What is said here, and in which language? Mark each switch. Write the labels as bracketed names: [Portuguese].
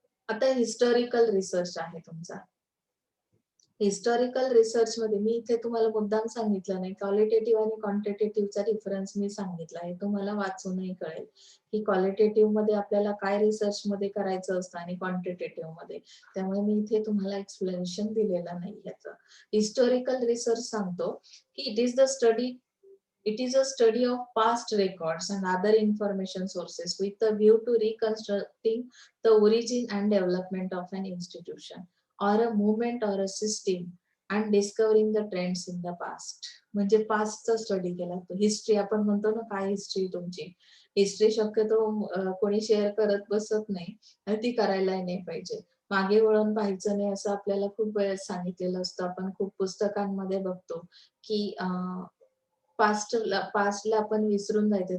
[Marathi] आता historical research आहे तुमचा. हिस्टॉरिकल रिसर्च मध्ये मी इथे तुम्हाला मुद्दाम सांगितलं नाही, क्वालिटेटिव्ह आणि क्वांटिटेटिव्हचा डिफरन्स मी सांगितला आहे. तुम्हाला वाचूनही कळेल की क्वालिटेटिव्ह मध्ये आपल्याला काय रिसर्च मध्ये करायचं असतं आणि क्वांटिटेटिव्ह मध्ये. त्यामुळे मी इथे तुम्हाला एक्सप्लेनेशन दिलेलं नाही याचं. हिस्टॉरिकल रिसर्च सांगतो की [English] it is a study of past records and other information sources with a view to reconstructing the origin and development of an institution or a movement or a system and discovering the trends in the past. [Marathi] म्हणजे पास्टचा study केला तो. History आपण म्हणतो ना, काय history तुमची. History शक्यतो कोणी शेअर करत बसत नाही आणि ती करायलाही नाही पाहिजे. मागे वळून पाहायचं नाही असं आपल्याला खूप वेळेस सांगितलेलं असतं. आपण खूप पुस्तकांमध्ये बघतो की पास्टला आपण विसरून जायचं.